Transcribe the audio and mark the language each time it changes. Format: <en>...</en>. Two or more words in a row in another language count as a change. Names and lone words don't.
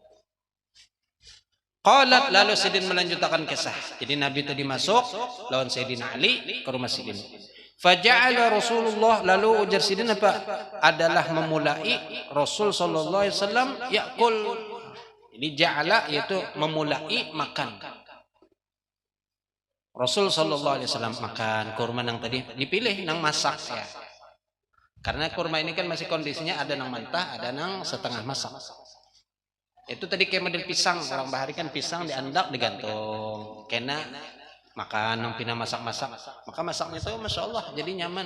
<bjn>Qalat lalu Sayyidin melanjutkan kisah. Jadi Nabi tadi masuk lawan Sayyidina Ali ke rumah Sayyidin.</bjn> <ar>فجعل رسول الله</ar> <bjn>lalu ujar Sayyidin apa? Adalah memulai Rasul</bjn> <ar>صلى الله عليه وسلم يأكل.</ar> <bjn>Jadi ja'ala yaitu memulai makan. Rasul</bjn> <ar>صلى الله عليه وسلم</ar> <bjn>makan kurma nang tadi dipilih nang masak ya. Karena kurma ini kan masih kondisinya ada nang mentah, ada nang setengah masak. Itu tadi kayak model pisang, orang bahari kan pisang diandak digantung. Kena makan nang pina masak-masak. Maka masaknya itu</bjn> <ar>ما شاء الله</ar> <bjn>jadi nyaman.</bjn>